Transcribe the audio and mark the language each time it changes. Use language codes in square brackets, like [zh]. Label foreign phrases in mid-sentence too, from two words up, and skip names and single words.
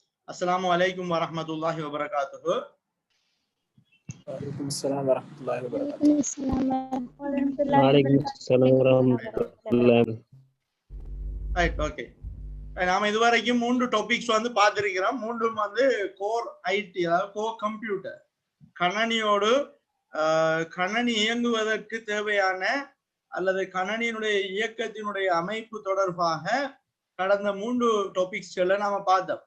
[ar] السلام عليكم ورحمة الله وبركاته. وعليكم السلام ورحمة الله وبركاته. وعليكم السلام ورحمة الله. [en] right, okay. [ta] நாம இதுவரைக்கும் 3 டாபிக்ஸ் வந்து பார்த்திருக்கிறோம். மூன்றும் வந்து [en] core IT, [ta] அதாவது [en] core computer, [ta] கணனியோடு கணனி இயங்குவதற்கு தேவையான அல்லது கணனியினுடைய இயக்கத்தினுடைய அமைப்பு தொடர்பாக கடந்த 3 டாபிக்ஸ்களை நாம பார்த்தோம்.